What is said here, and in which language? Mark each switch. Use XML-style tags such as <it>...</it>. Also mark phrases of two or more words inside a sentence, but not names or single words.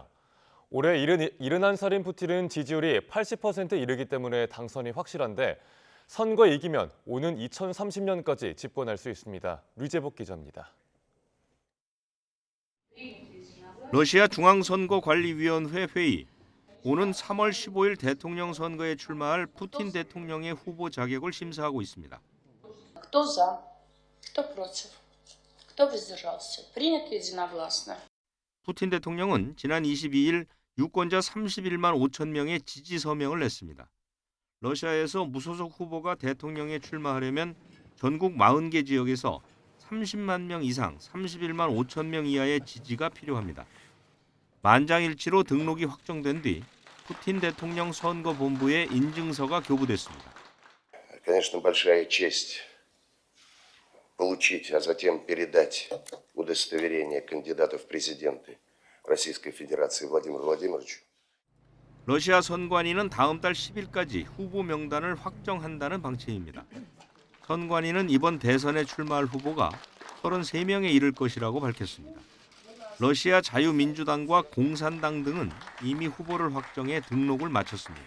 <ko>올해 71살인 푸틴은 지지율이 80%에 이르기 때문에 당선이 확실한데 선거에 이기면 오는 2030년까지 집권할 수 있습니다. 류재복 기자입니다. 러시아 중앙선거관리위원회 회의. 오는 3월 15일 대통령 선거에 출마할 푸틴 대통령의 후보 자격을 심사하고 있습니다.</ko> <ru>Кто за? Кто против? Кто воздержался? Принято единогласно.</ru> <ko>푸틴 대통령은 지난 22일 유권자 31만 5천 명의 지지 서명을 냈습니다. 러시아에서 무소속 후보가 대통령에 출마하려면 전국 40개 지역에서 30만 명 이상, 31만 5천 명 이하의 지지가 필요합니다. 만장일치로 등록이 확정된 뒤 푸틴 대통령 선거본부에 인증서가 교부됐습니다.</ko> <ru>Конечно, большая честь получить, а затем передать удостоверение кандидата в президенты Российской Федерации Владимиру Владимировичу.</ru> <ko>러시아 선관위는 다음 달 10일까지 후보 명단을 확정한다는 방침입니다. 선관위는 이번 대선에 출마할 후보가 33명에 이를 것이라고 밝혔습니다. 러시아 자유민주당과 공산당 등은 이미 후보를 확정해 등록을 마쳤습니다.</ko>